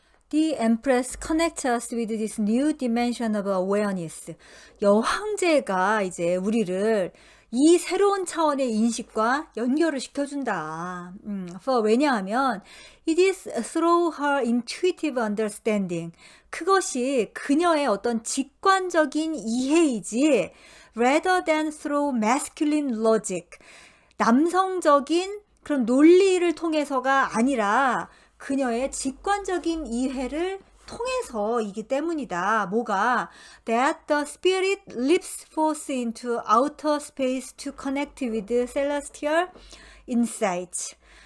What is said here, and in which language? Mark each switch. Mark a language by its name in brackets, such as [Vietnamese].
[English] The Empress connects us with this new dimension of awareness. [Korean] 여황제가 이제 우리를 이 새로운 차원의 인식과 연결을 시켜준다. 왜냐하면 [English] it is through her intuitive understanding. [Korean] 그것이 그녀의 어떤 직관적인 이해이지 [English] rather than through masculine logic. [Korean] 남성적인 그런 논리를 통해서가 아니라 그녀의 직관적인 이해를 통해서이기 때문이다. 뭐가? [English] That the spirit leaps forth into outer space to connect with celestial insights.